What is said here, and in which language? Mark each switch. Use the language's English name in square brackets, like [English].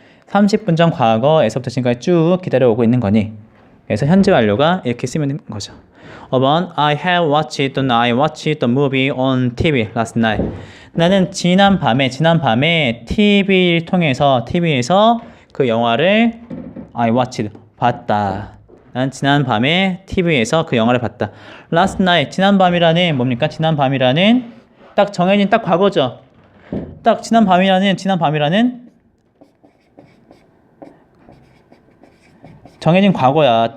[Korean] 30분 전 과거에서부터 지금까지 쭉 기다려오고 있는 거니? 그래서 현재 완료가 이렇게 쓰면 되는 거죠. [English] 5번 I watched the movie on TV last night. [Korean] 나는 지난 밤에 TV에서 그 영화를 [English] I watched [Korean] 봤다. 난 지난 밤에 TV에서 그 영화를 봤다. Last night 지난 밤이라는 뭡니까? 지난 밤이라는 딱 정해진 딱 과거죠. 딱 지난 밤이라는 정해진 과거야.